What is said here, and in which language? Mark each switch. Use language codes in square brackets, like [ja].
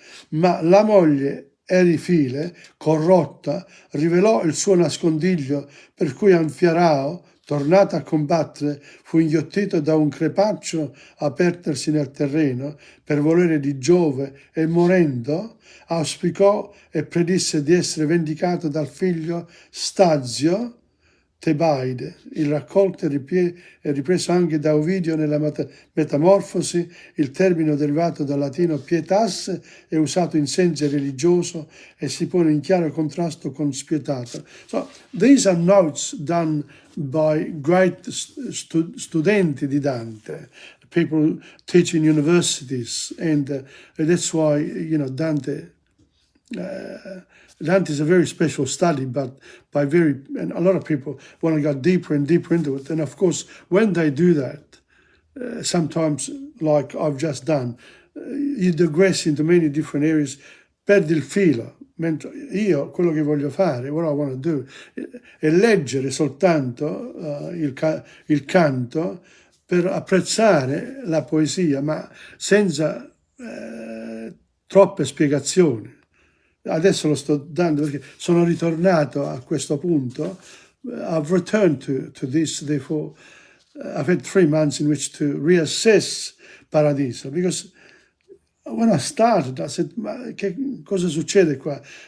[it] Ma la moglie Erifile, corrotta, rivelò il suo nascondiglio, per cui Anfiarao, tornato a combattere, fu inghiottito da un crepaccio a perdersi nel terreno per volere di Giove e morendo auspicò e predisse di essere vendicato dal figlio Stazio Tebaide. Il raccolto è ripreso anche da Ovidio nella Metamorfosi. Il termine derivato dal latino pietas è usato in senso religioso e si pone in chiaro contrasto con spietato. [en] So, these are notes done by great [it] studenti di Dante, [en] people teaching universities, and that's why, you know, Dante is a very special study, but and a lot of people want to go deeper and deeper into it. And of course, when they do that, sometimes, like I've just done, you digress into many different areas, [it] perdi il filo. Mentre io quello che voglio fare, [en] what I want to do, [it] è leggere soltanto il canto per apprezzare la poesia, ma senza troppe spiegazioni. Adesso lo sto dando perché sono ritornato a questo punto. [en] I've returned to this, therefore I've had 3 months in which to reassess Paradiso, because when I started I said, [it] ma che cosa succede qua?